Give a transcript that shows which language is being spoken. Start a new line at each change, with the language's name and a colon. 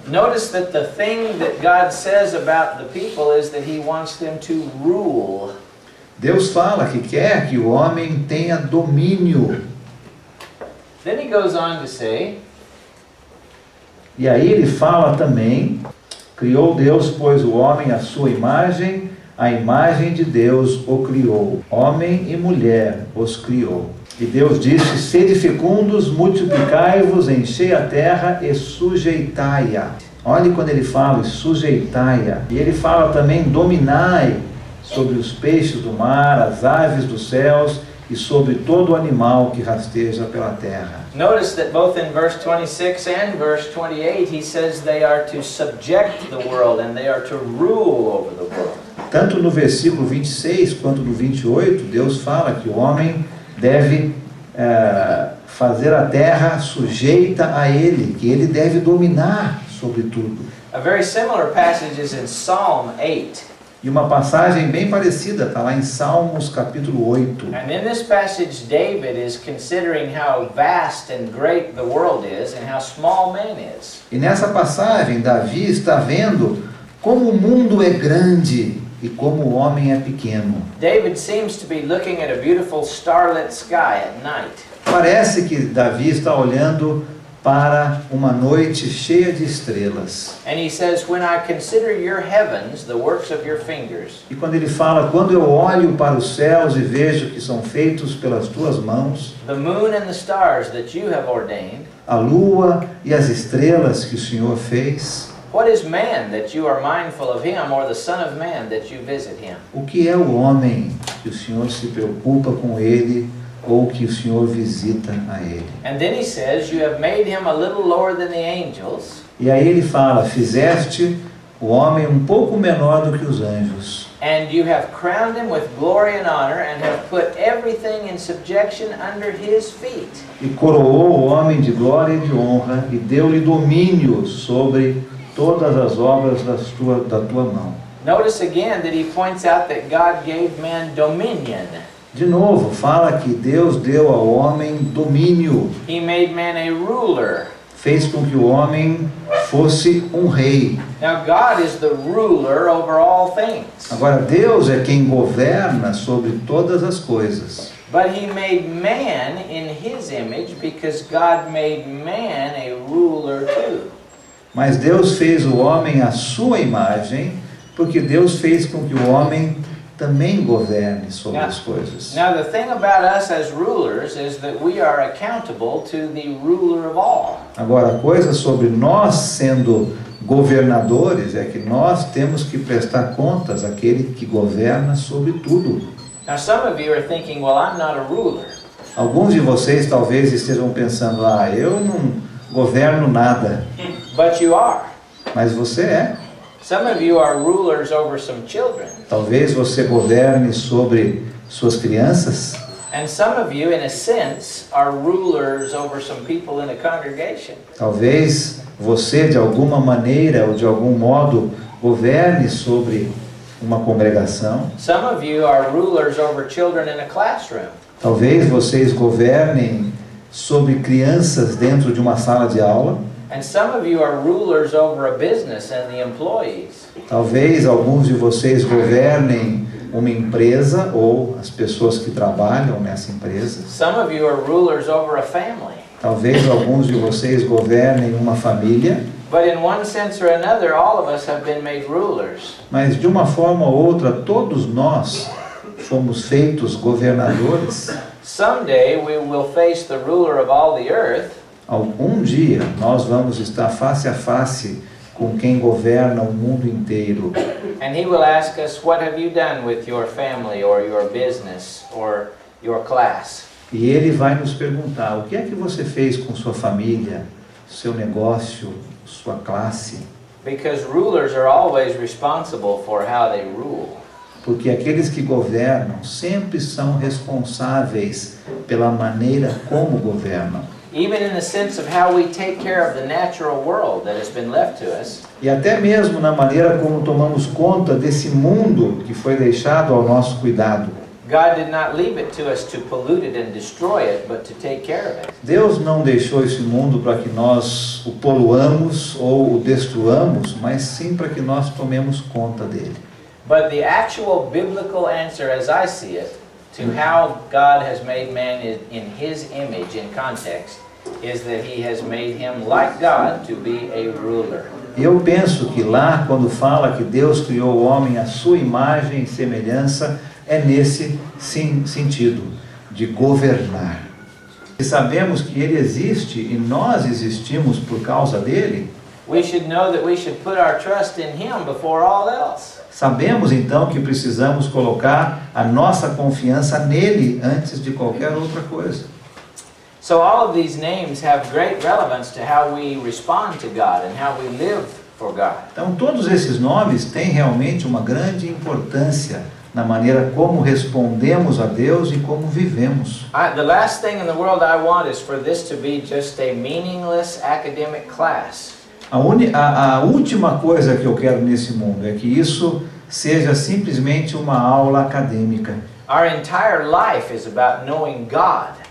English: Notice that the thing that God says about the people is that he wants them to rule.
Portuguese: Deus fala que quer que o homem tenha domínio.
English: Then he goes on to say,
Portuguese: E aí ele fala também, criou Deus, pois, o homem à sua imagem, a imagem de Deus o criou. Homem e mulher os criou. E Deus disse: sede fecundos, multiplicai-vos, enchei a terra e sujeitai-a. Olhe quando ele fala sujeitai-a. E ele fala também dominai sobre os peixes do mar, as aves dos céus e sobre todo animal que rasteja pela terra.
English: Notice that both in verse 26 and verse 28 he says they are to subject the world and they are to rule over the world.
Portuguese: Tanto no versículo 26 quanto no 28, Deus fala que o homem deve fazer a terra sujeita a ele, que ele deve dominar sobre tudo.
English: A very similar passage is in Psalm 8.
Portuguese: E uma passagem bem parecida está lá em Salmos capítulo 8.
English: And in this passage David is considering how vast and great the world is and how small man is.
Portuguese: E nessa passagem Davi está vendo como o mundo é grande e como o homem é pequeno.
English: David seems to be looking at a beautiful starlit sky at night.
Portuguese: Parece que Davi está olhando para uma noite cheia de estrelas.
English: And he says, when I consider your heavens, the works of your fingers.
Portuguese: E quando ele fala, quando eu olho para os céus e vejo que são feitos pelas tuas mãos,
English: The moon and the stars that you have ordained.
Portuguese: a lua e as estrelas que o Senhor fez,
English: What is man that you are mindful of him, or the son of man that you visit him?
Portuguese: o que é o homem que o Senhor se preocupa com ele ou que o Senhor visita a ele?
English: And then he says, you have made him a little lower than the angels,
Portuguese: E aí ele fala, fizeste o homem um pouco menor do que os anjos.
English: and you have crowned him with glory and honor, and have put everything in subjection under his feet.
Portuguese: E coroou o homem de glória e de honra, e deu-lhe domínio sobre todas as obras da tua mão.
English: Notice again that he points out that God gave man dominion.
Portuguese: De novo, fala que Deus deu ao homem domínio,
English: He made man a ruler.
Portuguese: fez com que o homem fosse um rei.
English: Now God is the ruler over all things.
Portuguese: Agora, Deus é quem governa sobre todas as coisas.
English: But he made man in his image because God made man a ruler too.
Portuguese: Mas Deus fez o homem à sua imagem, porque Deus fez com que o homem também governe sobre as coisas.
English: Now the thing about us as rulers is that we are accountable to the ruler of all.
Portuguese: Agora, a coisa sobre nós sendo governadores é que nós temos que prestar contas àquele que governa sobre tudo.
English: Now some of you are thinking, well, I'm not a ruler.
Portuguese: Alguns de vocês talvez estejam pensando, eu não governo nada,
English: But you are.
Portuguese: mas você é.
English: Some of you are rulers over some children.
Portuguese: Talvez você governe sobre suas crianças.
English: And some of you, in a sense, are rulers over some people in a congregation.
Portuguese: Talvez você, de alguma maneira ou de algum modo, governe sobre uma congregação.
English: Some of you are rulers over children in a classroom.
Portuguese: Talvez vocês governem sobre crianças dentro de uma sala de aula.
English: And some of you are rulers over a business and the employees.
Portuguese: Talvez alguns de vocês governem uma empresa ou as pessoas que trabalham nessa empresa.
English: Some of you are rulers over a family.
Portuguese: Talvez alguns de vocês governem uma família.
English: But in one sense or another, all of us have been made rulers.
Portuguese: Mas de uma forma ou outra, todos nós fomos feitos governadores.
English: Someday we will face the ruler of all the earth.
Portuguese: Algum dia nós vamos estar face a face com quem governa o mundo inteiro.
English: And he will ask us, what have you done with your family or your business or your class?
Portuguese: E ele vai nos perguntar, o que é que você fez com sua família, seu negócio, sua classe?
English: Because rulers are always responsible for how they rule.
Portuguese: Porque aqueles que governam sempre são responsáveis pela maneira como governam.
English: Even in the sense of how we take care of the natural world that has been left to us.
Portuguese: E até mesmo na maneira como tomamos conta desse mundo que foi deixado ao nosso cuidado.
English: God did not leave it to us to pollute it and destroy it, but to take care of it.
Portuguese: Deus não deixou esse mundo para que nós o poluamos ou o destruamos, mas sim para que nós tomemos conta dele.
English: But the actual biblical answer, as I see it, to how God has made man in his image in context, is that he has made him like God to be a ruler.
Portuguese: E eu penso que lá, quando fala que Deus criou o homem à sua imagem e semelhança, é nesse sentido, de governar. e sabemos que Ele existe e nós existimos por causa dele,
English: we should know that we should put our trust in Him before all else.
Portuguese: sabemos então que precisamos colocar a nossa confiança nele antes de qualquer outra coisa.
English: So all of these names have great relevance to how we respond to God and how we live for God.
Portuguese: Então todos esses nomes têm realmente uma grande importância na maneira como respondemos a Deus e como vivemos.
English: The last thing in the world I want is for this to be just a meaningless academic class.
Portuguese: A última coisa que eu quero nesse mundo é que isso seja simplesmente uma aula acadêmica.
English: Our entire life is about knowing God.